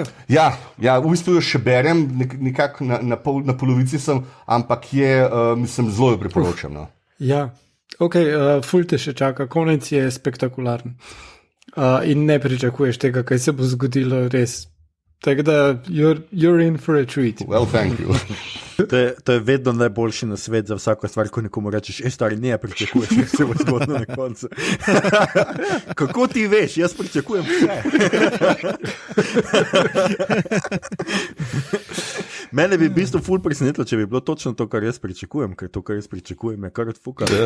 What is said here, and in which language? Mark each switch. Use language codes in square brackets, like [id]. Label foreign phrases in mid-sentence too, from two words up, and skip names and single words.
[sl] Ja, v bistvu jo še berem, nekako na polovici sem, ampak je, mislim, zelo jo priporočam. No. Ja, ok, ful te še čaka, konec je spektakularen. In ne pričakuješ tega, kaj se bo zgodilo res. Tako da, [en] you're in for a treat. Well, thank you. [sl] To je vedno najboljši na svet za vsako stvar, ko nekomu rečeš, stari, ne pričakuješ, da se bo zgodilo na koncu. Kako ti veš, jaz pričakujem vse. Mene bi v bistvu ful presenetilo, če bi bilo točno to, kar jaz pričakujem, ker to, kar jaz pričakujem, je kar odfukano.